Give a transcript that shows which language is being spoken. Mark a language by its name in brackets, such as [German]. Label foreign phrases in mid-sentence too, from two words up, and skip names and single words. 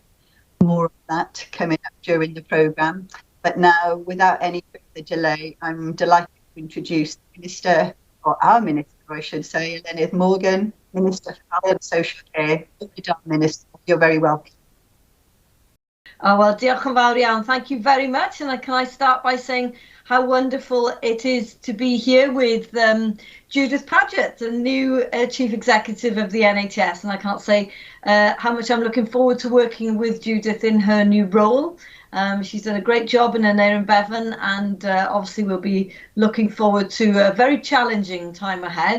[English] More of that coming up during the programme. But now, without any further delay, I'm delighted to introduce the Minister, or our Minister, I should say, Eluned Morgan, Minister for Health and Social Care. Minister, you're very welcome. Oh, well, [Welsh] diolch yn fawr iawn. [English] Thank you very much. And can I start by saying how wonderful it is to be here with Judith Paget, the new Chief Executive of the NHS. And I can't say how much I'm looking forward to working with Judith in her new role. She's done a great job in Aneurin Bevan, and obviously we'll be looking forward to a very challenging time ahead.